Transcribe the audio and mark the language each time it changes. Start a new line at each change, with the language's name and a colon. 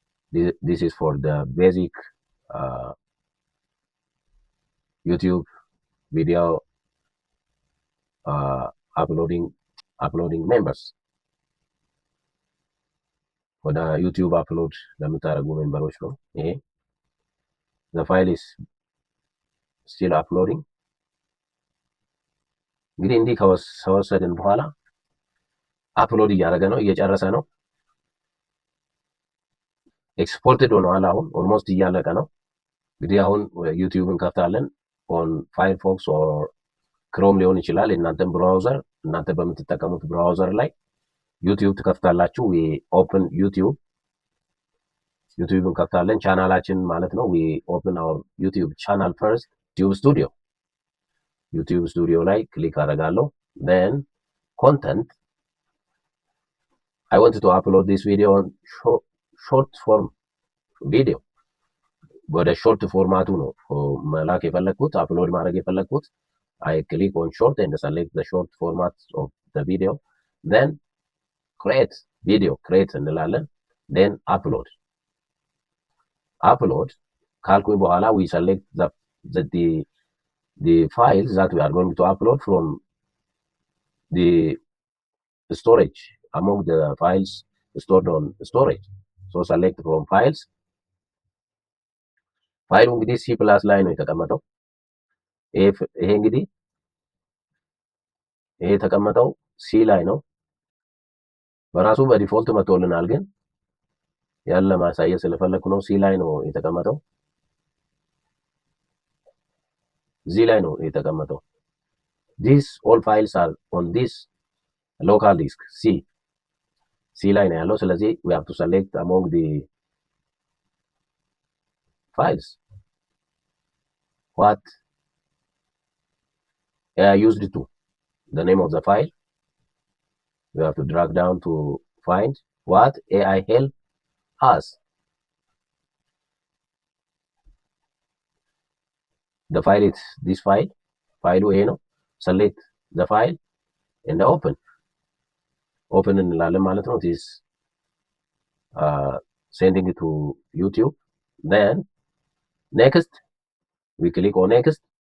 English: this is for the basic YouTube video uploading members.
Amharic: ወደ YouTube upload ለምታደርጉ ሜምበሮች ነው ይሄ።
English: the file is still uploading.
Amharic: እንግዲህ እንዲህ ከወሰድን በኋላ አፕሎድ እያደረገ ነው፣ እየጨረሰ ነው። ኤክስፖርትድ ሆኗል። አሁን ኦልሞስት እያለቀ ነው። እንግዲህ አሁን ዩቲዩብ እንከፍታለን። ኦን ፋየርፎክስ ኦር ክሮም ሊሆን ይችላል። እናንተም ብራውዘር እናንተ በምትጠቀሙት ብራውዘር ላይ ዩቲዩብ ትከፍታላችሁ።
English: ዊ ኦፕን ዩቲዩብ
Amharic: እንከፍታለን። ቻናላችን ማለት ነው።
English: ዊ ኦፕን አወር ዩቲዩብ ቻናል ፈርስት።
Amharic: ዩቲዩብ ስቱዲዮ ላይ ክሊክ አደርጋለሁ።
English: then content. I wanted to upload this video on short form video.
Amharic: ወደ ሾርት ፎርማቱ ነው መላክ የፈለኩት አፕሎድ ማድረግ የፈለኩት።
English: I click on short and select the short format of the video. then create video
Amharic: እንላለን።
English: then upload
Amharic: ካልኩኝ በኋላ
English: we select the files that we are going to upload from the storage among the files stored on storage. so select from files.
Amharic: ፋይሉ እንግዲህ C+ ላይ ነው የተቀመጠው። ይሄ እንግዲህ ይሄ የተቀመጠው C ላይ ነው። በራሱ በዲፎልት መጥቶልናል፣ ግን ያለ ማሳየት ስለፈለኩ ነው። C ላይ ነው የተቀመጠው። እዚህ ላይ ነው የተቀመጠው።
English: these all files are on this local disk C
Amharic: ላይ ነው ያለው። ስለዚህ
English: we have to select among the files what AI used to, the name of the file. We have to drag down to find what AI help us. The file is this file
Amharic: ይሄ ነው።
English: select the file and open
Amharic: እንላለን ማለት ነው።
English: this sending it to YouTube. then next we click on next.